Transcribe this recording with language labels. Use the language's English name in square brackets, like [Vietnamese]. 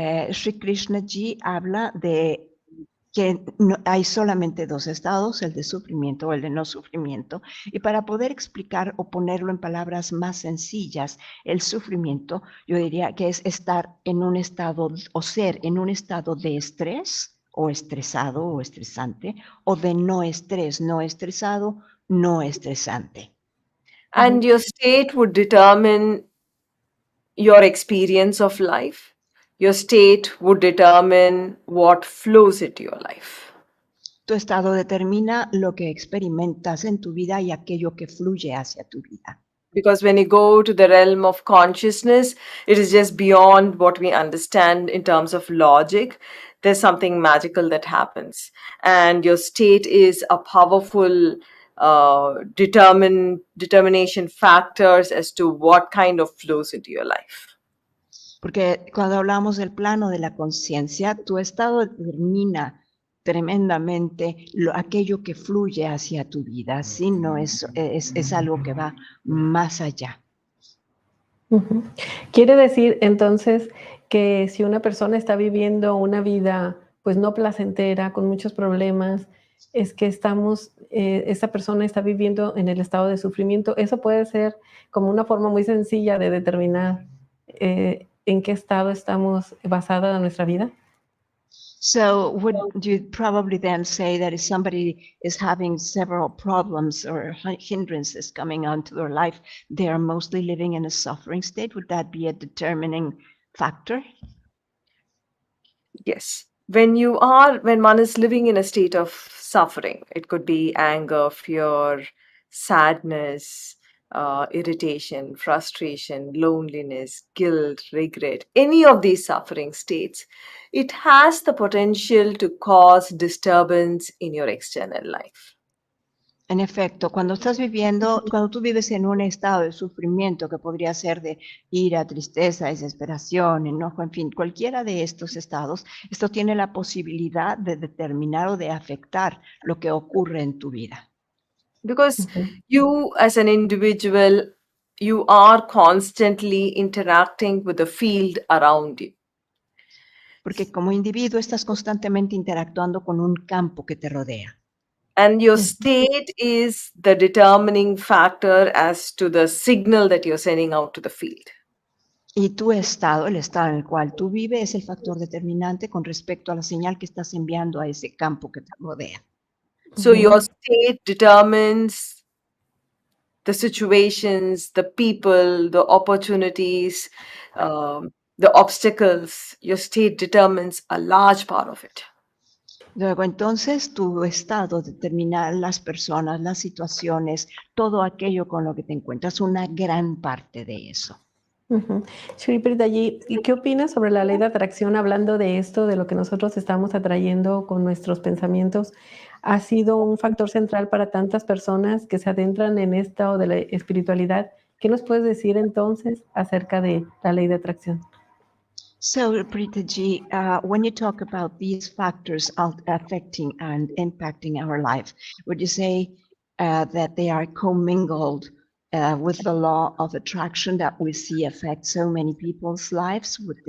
[Spanish] Sri Krishna Ji habla de que hay solamente dos estados, el de sufrimiento o el de no sufrimiento, y para poder explicar o ponerlo en palabras más sencillas, el sufrimiento, yo diría que es estar en un estado o ser en un estado de estrés o estresado o estresante, o de no estrés, no estresado, no estresante. [English] And your state would determine your experience of life. Your state would determine what flows into your life. [Spanish] Tu estado determina lo que experimentas en tu vida y aquello que fluye hacia tu vida. [English] Because when you go to the realm of consciousness, it is just beyond what we understand in terms of logic. There's something magical that happens. And your state is a powerful determination factors as to what kind of flows into your life. [Spanish] Porque cuando hablamos del plano de la conciencia, tu estado determina tremendamente aquello que fluye hacia tu vida, ¿sí? No es algo que va más allá. Ujú. Quiere decir entonces que si una persona está viviendo una vida pues no placentera, con muchos problemas, es que esa persona está viviendo en el estado de sufrimiento. Eso puede ser como una forma muy sencilla de determinar en qué estado estamos basada nuestra vida. [English] So would you probably then say that if somebody is having several problems or hindrances coming onto their life, they are mostly living in a suffering state? Would that be a determining factor? Yes. When one is living in a state of suffering, it could be anger, fear, sadness, irritation, frustration, loneliness, guilt, regret, any of these suffering states, it has the potential to cause disturbance in your external life. [Spanish] En efecto, cuando tú vives en un estado de sufrimiento que podría ser de ira, tristeza, desesperación, enojo, en fin, cualquiera de estos estados, esto tiene la posibilidad de determinar o de afectar lo que ocurre en tu vida. [English] Because you as an individual, you are constantly interacting with the field around you. [Spanish] Porque como individuo estás constantemente interactuando con un campo que te rodea. [English] And your state is the determining factor as to the signal that you're sending out to the field. [Spanish] Y tu estado, el estado en el cual tú vives, es el factor determinante con respecto a la señal que estás enviando a ese campo que te rodea. [English] So your state determines the situations, the people, the opportunities, the obstacles. Your state determines a large part of it. [Spanish] Luego, entonces, tu estado determina las personas, las situaciones, todo aquello con lo que te encuentras, una gran parte de eso. Sri Preethaji, ¿y qué opinas sobre la ley de atracción hablando de esto, de lo que nosotros estamos atrayendo con nuestros pensamientos? ¿Ha sido un factor central para tantas personas que se adentran en esto de la espiritualidad? ¿Qué nos puedes decir entonces acerca de la ley de atracción? [English] So, Preethaji, when you talk about these factors affecting and impacting our life, would you say that they are commingled with the law of attraction that we see affect so many people's lives?